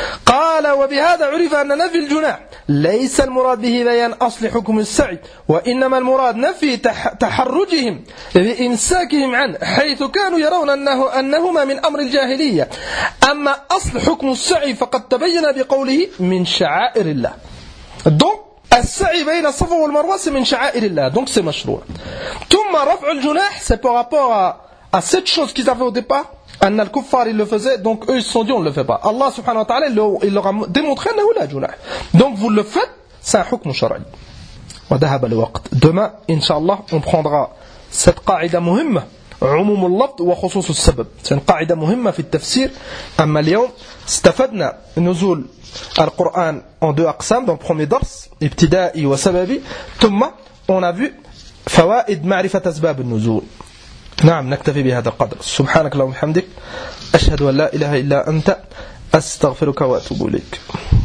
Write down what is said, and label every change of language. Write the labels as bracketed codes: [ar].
[ar] Qal wa bi hadha 'urifa anna nafi al-junah laysa al-murad bihi bayan asli hukm as-sa'i wa innama al-murad nafi taharrujihim bi imsakihim 'an haythu kanu yarawna annahu annahuma min amr al-jahiliyyah. Amma أصل حكم السعي فقد تبين بقوله من شعائر الله. Donc السعي بين الصفا والمروة من شعائر الله. [fr] Donc c'est مشروع. [ar] ثم رفع الجناح [fr] c'est par rapport à cette chose qu'ils avaient au départ. [ar] أن الكفار [fr] ils le faisaient. Donc eux ils se sont dit on le fait pas. Allah سبحانه وتعالى il leur a démontré [ar] أنه لا جناح. [fr] Donc vous le faites c'est un [ar] حكم شرعي. وذهب الوقت. [fr] Demain inshallah on prendra cette قاعدة مهمة. [ar] عموم اللفظ وخصوص السبب قاعدة مهمة في التفسير أما اليوم استفدنا نزول القرآن [fr] en deux [ar] أقسام [fr] dans le premier [ar] درس ابتدائي وسببي ثم [fr] on a vu [ar] فوائد معرفة أسباب النزول نعم نكتفي بهذا القدر سبحانك اللهم وبحمدك أشهد أن لا إله إلا أنت أستغفرك وأتوب إليك